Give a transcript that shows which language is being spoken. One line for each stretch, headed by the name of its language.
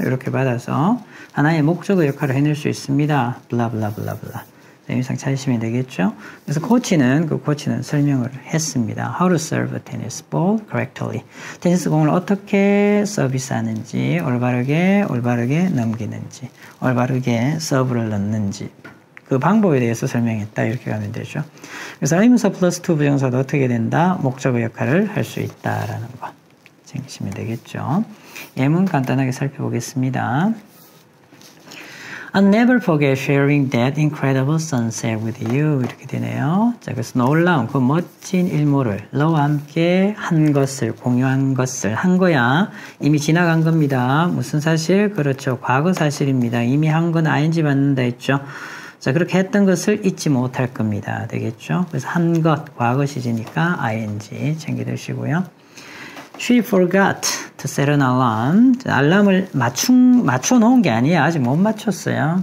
Korean: 이렇게 받아서 하나의 목적어 역할을 해낼 수 있습니다. 블라블라블라블라. 의미상 찾으시면 되겠죠? 그래서 코치는 설명을 했습니다.
English: How to serve a tennis ball correctly.
Korean: 테니스 공을 어떻게 서비스하는지, 올바르게 넘기는지, 올바르게 서브를 넣는지. 그 방법에 대해서 설명했다. 이렇게 가면 되죠. 그래서 의문사 플러스 투부정사도 어떻게 된다? 목적어 역할을 할 수 있다라는 거 챙기시면 되겠죠. 예문 간단하게 살펴보겠습니다.
English: I'll never forget sharing that incredible sunset with you.
Korean: 이렇게 되네요. 자, 그래서 놀라운 그 멋진 일몰을 너와 함께 한 것을, 공유한 것을 한 거야. 이미 지나간 겁니다. 무슨 사실? 그렇죠. 과거 사실입니다. 이미 한 건 ing 받는다 했죠. 자, 그렇게 했던 것을 잊지 못할 겁니다. 되겠죠? 그래서 한 것, 과거 시제니까 ing 챙겨두시고요.
English: She forgot to set an alarm.
Korean: 알람을 맞춰놓은 게 아니에요. 아직 못 맞췄어요.